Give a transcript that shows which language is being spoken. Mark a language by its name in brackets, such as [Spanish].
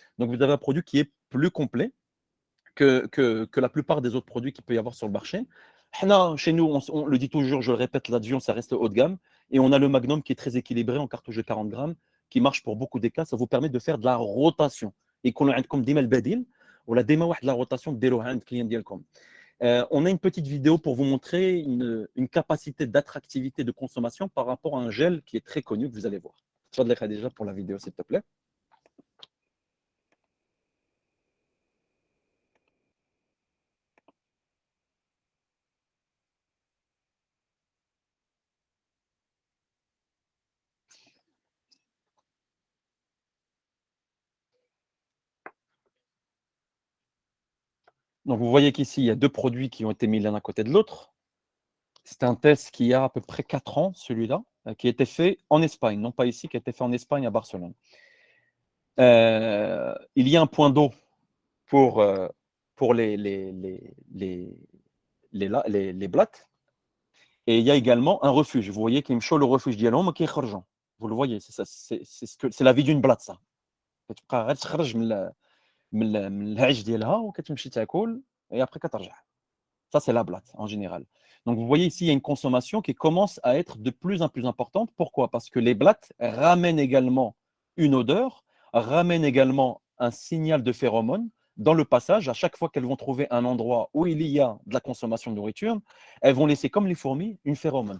[French] Donc, vous avez un produit qui est plus complet que la plupart des autres produits qu'il peut y avoir sur le marché. Chez nous, on le dit toujours, je le répète, l'Advion, ça reste haut de gamme, et on a le Magnum qui est très équilibré en cartouche de 40 grammes, qui marche pour beaucoup des cas, ça vous permet de faire de la rotation. Et qu'on a comme [Arabic] ديما البديل ولا ديما واحد [French] la rotation [Arabic] ديروها عند الكليان ديالكم. [French] On a une petite vidéo pour vous montrer une capacité d'attractivité de consommation par rapport à un gel qui est très connu que vous allez voir. Tfadlek Khadija pour la vidéo, s'il te plaît. Donc, vous voyez qu'ici, il y a deux produits qui ont été mis l'un à côté de l'autre. C'est un test qui a à peu près 4 ans, celui-là, qui a été fait en Espagne, non pas ici, qui a été fait en Espagne, à Barcelone. Il y a un point d'eau pour les blattes, et il y a également un refuge. Vous voyez qu'il me show le refuge [Arabic] ديالهم [French] qui est [Arabic] خرجان. [French] Vous le voyez, c'est la vie d'une blatte, ça. [Arabic] كتبقى غير تخرج من العيش ديالها وكتمشي تاكل [French] et après [Arabic] كترجع. [French] Ça, c'est la blatte en général. Donc, vous voyez ici, il y a une consommation qui commence à être de plus en plus importante. Pourquoi? Parce que les blattes ramènent également une odeur, ramènent également un signal de phéromone. Dans le passage, à chaque fois qu'elles vont trouver un endroit où il y a de la consommation de nourriture, elles vont laisser, comme les fourmis, une phéromone.